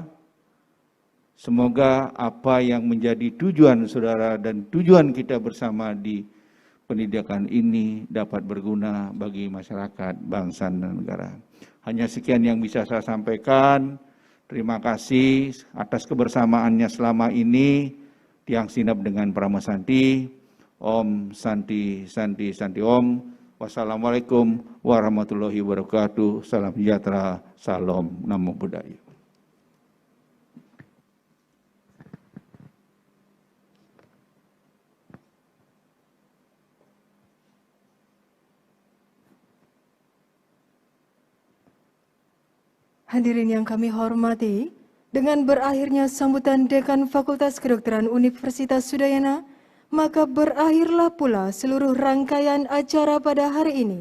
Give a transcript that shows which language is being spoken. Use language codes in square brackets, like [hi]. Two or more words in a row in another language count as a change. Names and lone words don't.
[id] Semoga apa yang menjadi tujuan saudara dan tujuan kita bersama di pendidikan ini dapat berguna bagi masyarakat, bangsa dan negara. Hanya sekian yang bisa saya sampaikan. Terima kasih atas kebersamaannya selama ini. [ban] Tiang Sinap dengan Parama Santi. [sa] Om Santi Santi Santi Om. [ar] والسلام عليكم ورحمة الله وبركاته. [id] Salam sejahtera, salam, [pi] namo buddhaya. [id] Hadirin yang kami hormati, dengan berakhirnya sambutan Dekan Fakultas Kedokteran Universitas Udayana, maka berakhirlah pula seluruh rangkaian acara pada hari ini.